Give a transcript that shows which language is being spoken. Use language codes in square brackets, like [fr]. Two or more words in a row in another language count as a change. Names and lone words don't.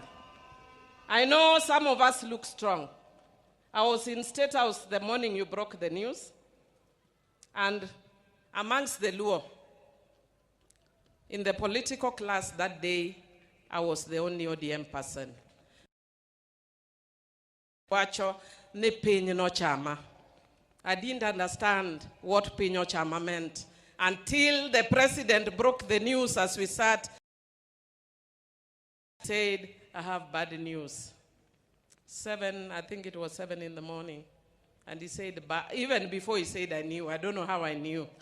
[en] I know some of us look strong. I was in State House the morning you broke the news, and amongst the Luo, in the political class that day, I was the only ODM person. [luo] Wacho ni pinyo chama. [en] I didn't understand what [luo] pinyo chama [en] meant until the president broke the news as we sat. Said, I have bad news. I think it was 7 in the morning. And he said, even before he said I knew, I don't know how I knew.